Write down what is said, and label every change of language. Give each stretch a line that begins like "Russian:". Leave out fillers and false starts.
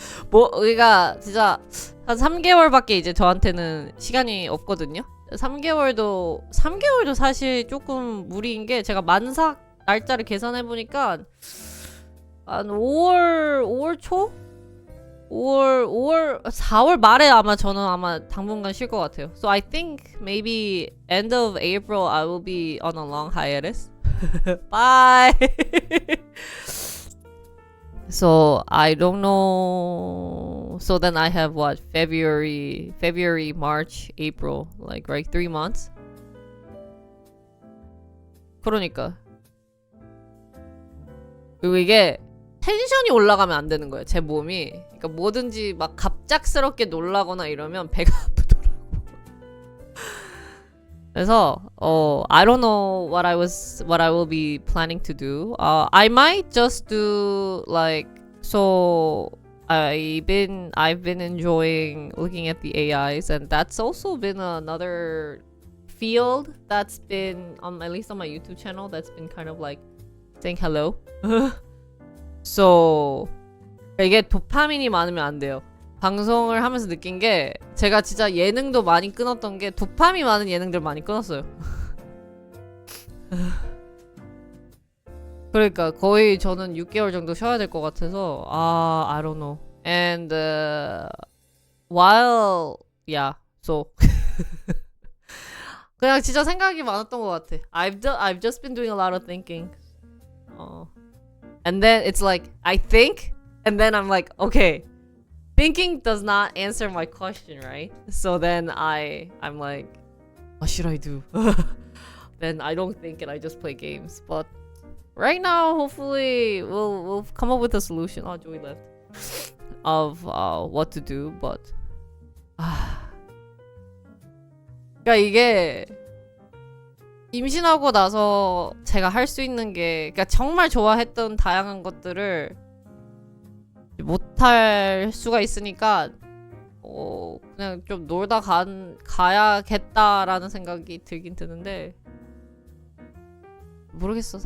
Korean: 뭐 우리가 진짜 한 3개월밖에 이제 저한테는 시간이 없거든요. 3개월도 사실 조금 무리인 게 제가 만삭 날짜를 계산해 보니까 한 5월 초? 4월 말에 아마 저는 당분간 쉴 것 같아요.
English: So I think maybe end of April I will be on a long hiatus. Bye. So I don't know. So then I have what? February, March, April. Like right 3 months.
Korean: 그러니까. 그리고 이게 텐션이 올라가면 안 되는 거예요. 제 몸이. 그러니까 뭐든지 막 갑작스럽게 놀라거나 이러면 배가 아프더라고.
English: 그래서 I don't know what I will be planning to do. I might just do like so. I've been enjoying looking at the AIs, and that's also been another field that's been at least on my YouTube channel that's been kind of like saying hello.
Korean: So 이게 도파민이 많으면 안 돼요. 방송을 하면서 느낀 게 제가 진짜 예능도 많이 끊었던 게 도파민 많은 예능들 많이 끊었어요. 그러니까 거의 저는 6개월 정도 쉬어야 될 것 같아서
English: I don't know. And while so
Korean: 그냥 진짜 생각이 많았던 것 같아.
English: I've just been doing a lot of thinking. And then it's like I think, and then I'm like, okay, thinking does not answer my question, right? So then I'm like, what should I do? Then I don't think and I just play games. But right now, hopefully we'll come up with a solution. Oh, Joey left. Of what to do, but
Korean: 그러니까 이게 임신하고 나서 제가 할 수 있는 게 그러니까 정말 좋아했던 다양한 것들을 못할 수가 있으니까 그냥 좀 놀다 가야겠다라는 생각이 들긴 드는데 모르겠어.